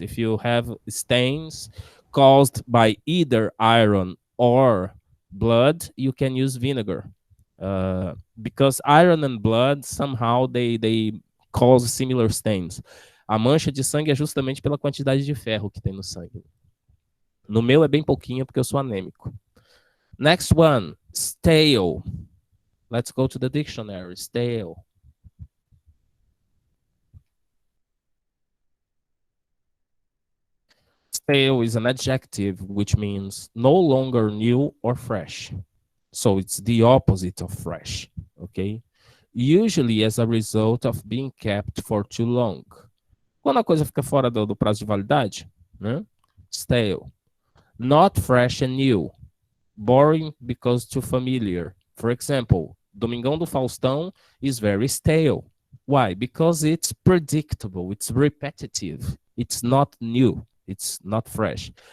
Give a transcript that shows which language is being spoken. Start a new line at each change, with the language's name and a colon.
English: If you have stains caused by either iron or blood, you can use vinegar. Because iron and blood, somehow they cause similar stains.
Portuguese: A mancha de sangue é justamente pela quantidade de ferro que tem no sangue. No meu é bem pouquinho porque eu sou anêmico.
English: Next one, stale. Let's go to the dictionary. Stale. Stale is an adjective which means no longer new or fresh. So it's the opposite of fresh, okay? Usually as a result of being kept for too long.
Portuguese: Quando a coisa fica fora do prazo de validade, né?
English: Stale. Not fresh and new. Boring because too familiar. For example, Domingão do Faustão is very stale. Why? Because it's predictable, it's repetitive, it's not new, it's not fresh.